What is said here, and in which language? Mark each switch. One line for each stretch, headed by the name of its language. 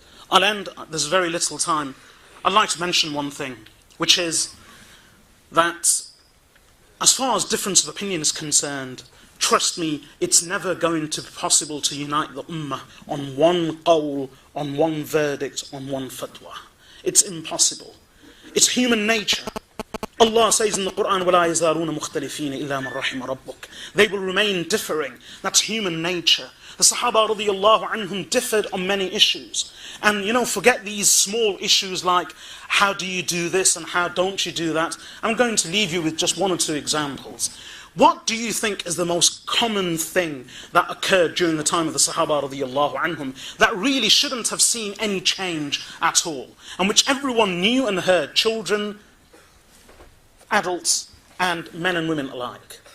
English: I'll end, there's very little time. I'd like to mention one thing, which is that as far as difference of opinion is concerned, trust me, it's never going to be possible to unite the ummah on one qawl, on one verdict, on one fatwa. It's impossible. It's human nature. Allah says in the Quran,
Arabic: وَلَا يَزَالُونَ مُخْتَلِفِينَ إِلَّا مَنْ رَحِمَ رَبُّكَ.
English: They will remain differing. That's human nature. The Sahaba radiyallahu anhum differed on many issues. And forget these small issues like, how do you do this and how don't you do that? I'm going to leave you with just one or two examples. What do you think is the most common thing that occurred during the time of the Sahaba radiyallahu anhum that really shouldn't have seen any change at all, and which everyone knew and heard, children, adults, and men and women alike?